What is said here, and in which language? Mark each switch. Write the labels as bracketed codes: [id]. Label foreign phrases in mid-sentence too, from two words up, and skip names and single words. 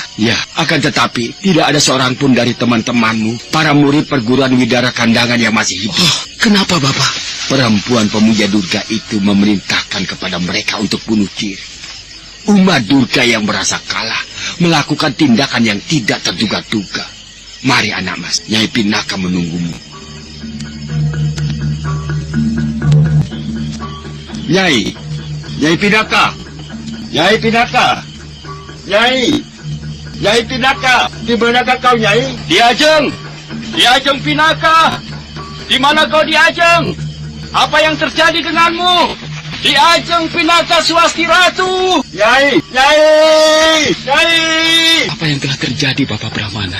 [id] Ya, akan tetapi tidak ada seorang pun dari teman-temanmu, para murid perguruan Widara Kandangan yang masih hidup. Oh, kenapa, Bapak? Perempuan pemuja Durga itu memerintahkan kepada mereka untuk bunuh diri. Uma Durga yang merasa kalah melakukan tindakan yang tidak terduga-duga. Mari anak mas, Nyai Pinaka menunggumu. Nyai Pinaka, Nyai Pinaka, Nyai Pinaka, di manakah kau Nyai? Di Ajeng Pinaka, di mana kau di Ajeng? Apa yang terjadi denganmu? Di Ajeng Pinaka Swasti Ratu. Nyai. Apa yang telah terjadi, Bapak Brahmana?